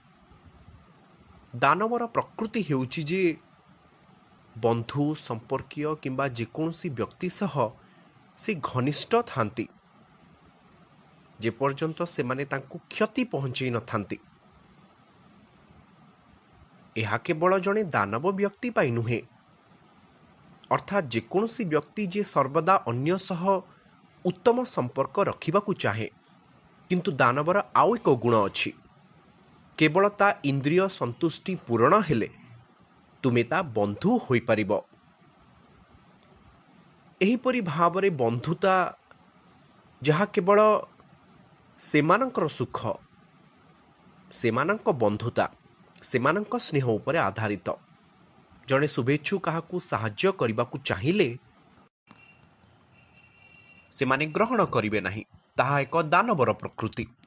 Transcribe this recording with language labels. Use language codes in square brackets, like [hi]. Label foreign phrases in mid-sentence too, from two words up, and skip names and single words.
[or] ଦାନବର ପ୍ରକୃତି ହେଉଛି ଯେ ବନ୍ଧୁ ସମ୍ପର୍କୀୟ କିମ୍ବା ଯେକୌଣସି ବ୍ୟକ୍ତି ସହ ସେ ଘନିଷ୍ଠ ଥାନ୍ତି ଯେ ପର୍ଯ୍ୟନ୍ତ ସେ ମାନେ ତାଙ୍କୁ କ୍ଷତି ପହଞ୍ଚାଇ ନ ଥାନ୍ତି। ଏହା କେବଳ ଜଣେ ଦାନବ ବ୍ୟକ୍ତି ପାଇଁ ନୁହେଁ, ଅର୍ଥାତ୍ ଯେକୌଣସି ବ୍ୟକ୍ତି ଯେ ସର୍ବଦା ଅନ୍ୟ ସହ ଉତ୍ତମ ସମ୍ପର୍କ ରଖିବାକୁ ଚାହେଁ। କିନ୍ତୁ ଦାନବର ଆଉ ଏକ ଗୁଣ ଅଛି। କେବଳ ତା ଇନ୍ଦ୍ରିୟ ସନ୍ତୁଷ୍ଟି ପୂର୍ଣ୍ଣ ହେଲେ ତୁମେ ତା ବନ୍ଧୁ ହୋଇ ପାରିବ। ଏହିପରି ଭାବରେ ବନ୍ଧୁତା ଯାହା କେବଳ ସେମାନଙ୍କର ସୁଖ, ସେମାନଙ୍କ ବନ୍ଧୁତା, ସେମାନଙ୍କ ସ୍ନେହ ଉପରେ ଆଧାରିତ। ଜଣେ ଶୁଭେଚ୍ଛୁ କାହାକୁ ସାହାଯ୍ୟ କରିବାକୁ ଚାହିଁଲେ ସେମାନେ ଗ୍ରହଣ କରିବେ ନାହିଁ। ତାହା ଏକ ଦାନବର ପ୍ରକୃତି।